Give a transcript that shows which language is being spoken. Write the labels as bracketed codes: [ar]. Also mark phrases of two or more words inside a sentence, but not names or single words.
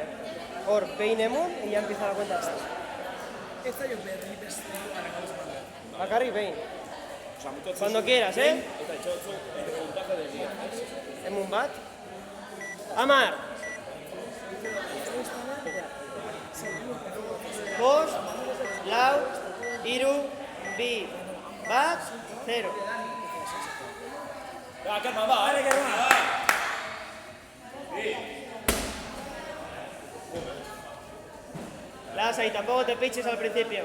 [eu] Hor, behin emun, [es] y ya empieza la cuenta hasta. [eu] Bakarrik behin. [es] Cuando quieras, [eu] ¿eh? Emun bat. Amar. Bost, lau, hiru, bi, bat, 0. [es] Va, calma, va, ahora que va. Lasa, y tampoco te piches al principio.